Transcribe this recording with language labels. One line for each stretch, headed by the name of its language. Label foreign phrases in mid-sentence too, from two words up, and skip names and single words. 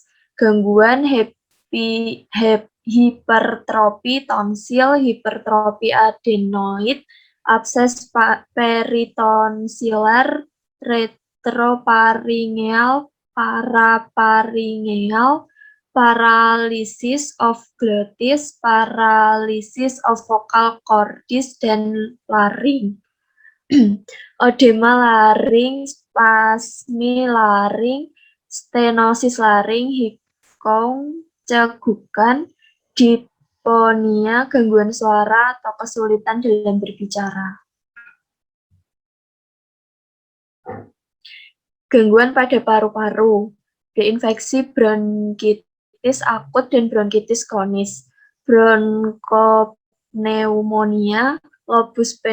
Indonesian: Gangguan hipertrofi tonsil, hipertrofi adenoid, abses peritonsiler, retroparingeal, paraparingeal,
English: paralysis of glottis, paralysis of vocal cordis,
Indonesian: dan laring. Odema laring, spasmi laring, stenosis laring, hikong, cegukan, diponia, gangguan suara, atau kesulitan dalam berbicara. Gangguan pada paru-paru, infeksi bronkitis akut dan bronkitis kronis, bronkopneumonia, lupus